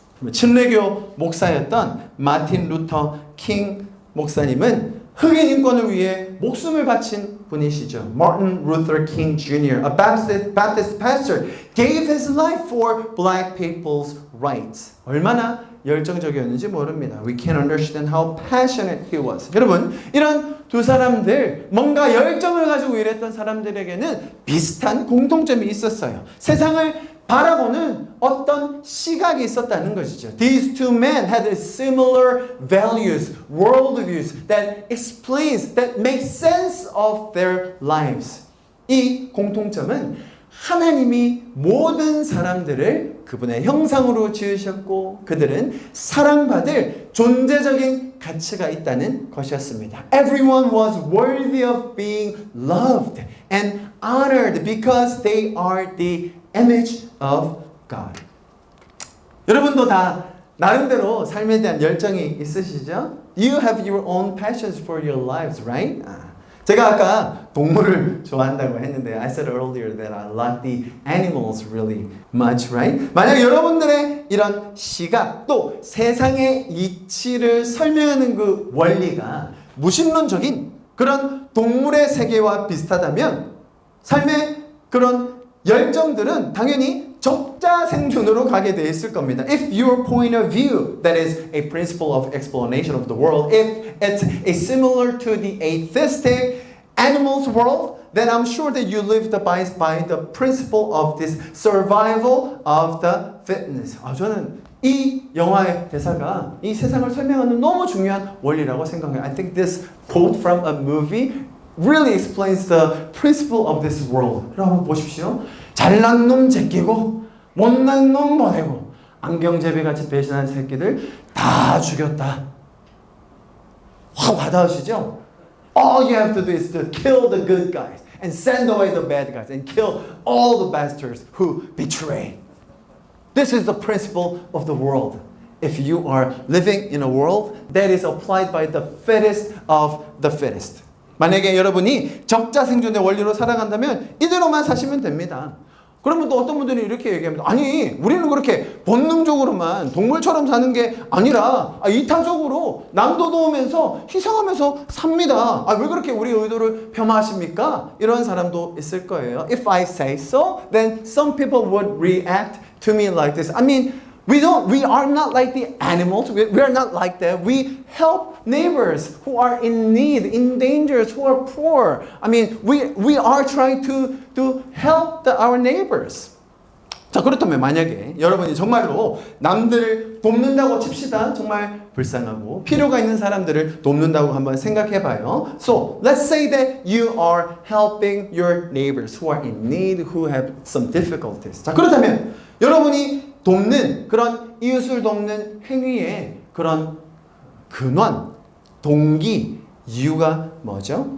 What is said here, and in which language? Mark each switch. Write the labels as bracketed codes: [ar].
[ko] 침례교 목사였던 마틴 루터 킹 목사님은 흑인 인권을 위해 목숨을 바친 분이시죠. [en] Martin Luther King Jr., a Baptist pastor, gave his life for black people's rights. [ko] 얼마나 열정적이었는지 모릅니다. [en] We can understand how passionate he was. [ko] 여러분, 이런 두 사람들, 뭔가 열정을 가지고 일했던 사람들에게는 비슷한 공통점이 있었어요. 세상을 바라보는 어떤 시각이 있었다는 것이죠. [en] These two men had similar values, worldviews that explains, that make sense of their lives. [ko] 이 공통점은 하나님이 모든 사람들을 그분의 형상으로 지으셨고 그들은 사랑받을 존재적인 가치가 있다는 것이었습니다. [en] Everyone was worthy of being loved and honored because they are the image of God. [ko] 여러분도 다 나름대로 삶에 대한 열정이 있으시죠? [en] You have your own passions for your lives, right? [ko] 제가 아까 동물을 좋아한다고 했는데 [en] I said earlier that I like the animals really much, right? [ko] 만약 여러분들의 이런 시각 또 세상의 이치를 설명하는 그 원리가 무신론적인 그런 동물의 세계와 비슷하다면 삶의 그런 열정들은 당연히 적자생존으로 가게 돼 있을 겁니다. [en] If your point of view, that is a principle of explanation of the world, if it's similar to the atheistic animals world, then I'm sure that you live by the principle of this survival of the fitness. [ko] 저는 이 영화의 대사가 이 세상을 설명하는 너무 중요한 원리라고 생각해요. [en] I think this quote from a movie really explains the principle of this world. [ko] 여러분 보십시오. 잘난 놈 제끼고 못난 놈 보내고 안경제비같이 배신한 새끼들 다 죽였다. 확 와닿으시죠? [en] All you have to do is to kill the good guys and send away the bad guys and kill all the bastards who betray. This is the principle of the world. If you are living in a world that is applied by the fittest of the fittest. [ko] 만약에 여러분이 적자생존의 원리로 살아간다면 이대로만 사시면 됩니다. 그러면 또 어떤 분들이 이렇게 얘기합니다. 아니, 우리는 그렇게 본능적으로만 동물처럼 사는 게 아니라 이타적으로 남도 도우면서 희생하면서 삽니다. 왜 그렇게 우리 의도를 폄하하십니까? 이런 사람도 있을 거예요. [en] If I say so, then some people would react to me like this. I mean, we are not like the animals. We are not like that. We help neighbors who are in need, in danger, who are poor. I mean, we are trying to help our neighbors. [ko] 자, 그렇다면 만약에 여러분이 정말로 남들을 돕는다고 칩시다. 정말 불쌍하고 필요가 있는 사람들을 돕는다고 한번 생각해 봐요. [en] So, let's say that you are helping your neighbors who are in need, who have some difficulties. [ko] 자, 그렇다면 여러분이 돕는 그런 이웃을 돕는 행위의 그런 근원, 동기, 이유가 뭐죠?